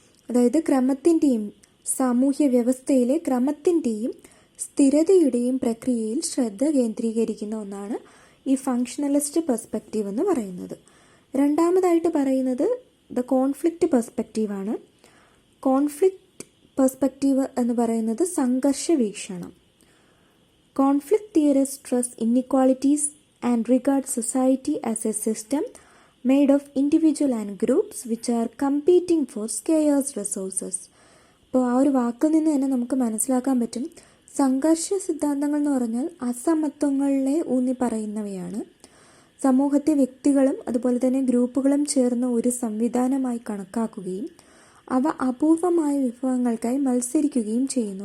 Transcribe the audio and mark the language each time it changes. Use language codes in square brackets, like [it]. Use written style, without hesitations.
[ml] അതായത് ക്രമത്തിൻ്റെയും സാമൂഹ്യ വ്യവസ്ഥയിലെ ക്രമത്തിൻ്റെയും സ്ഥിരതയുടെയും പ്രക്രിയയിൽ ശ്രദ്ധ കേന്ദ്രീകരിക്കുന്ന ഒന്നാണ് ഈ ഫങ്ഷണലിസ്റ്റ് പെർസ്പെക്റ്റീവ് എന്ന് പറയുന്നത്. രണ്ടാമതായിട്ട് പറയുന്നത് ദ കോൺഫ്ലിക്റ്റ് പെർസ്പെക്റ്റീവാണ്. കോൺഫ്ലിക്റ്റ് പെർസ്പെക്റ്റീവ് എന്ന് പറയുന്നത് സംഘർഷ വീക്ഷണം. [en] Conflict theorist stress inequalities and regard society as a system made of individual and groups which are competing for scarce resources. [ml] അപ്പോൾ ആ ഒരു വാക്കിൽ നിന്ന് തന്നെ നമുക്ക് മനസ്സിലാക്കാൻ പറ്റും, സംഘർഷ സിദ്ധാന്തങ്ങൾ എന്ന് പറഞ്ഞാൽ അസമത്വങ്ങളെ ഊന്നി പറയുന്നവയാണ്. സമൂഹത്തെ വ്യക്തികളും അതുപോലെ തന്നെ ഗ്രൂപ്പുകളും ചേർന്ന ഒരു സംവിധാനമായി കണക്കാക്കുകയും അവ അപൂർവമായ വിഭവങ്ങൾക്കായി മത്സരിക്കുകയും ചെയ്യുന്നു.